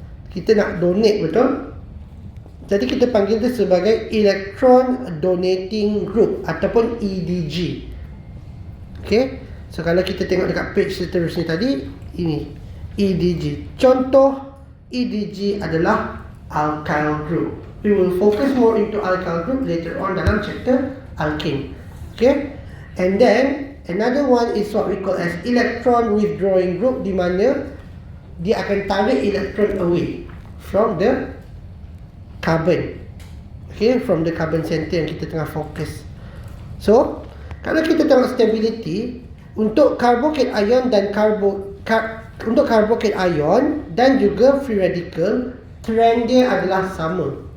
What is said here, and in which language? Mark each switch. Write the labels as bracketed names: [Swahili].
[Malay] Kita nak donate, betul? Jadi kita panggil dia sebagai electron donating group ataupun EDG. Okay, so kalau kita tengok dekat page seterusnya tadi, ini EDG. Contoh EDG adalah alkyl group. [English] We will focus more into alkyl group later on [Malay] dalam [English] chapter alkane. Okay, and then another one is what we call as electron withdrawing group, [Malay] di mana dia akan tarik [English] electron away from the carbon. Okay, from the carbon center [Malay] yang kita tengah fokus. So, kalau kita tengok stability untuk carbocation ion dan untuk carbocation ion dan juga free radical, trend dia adalah sama.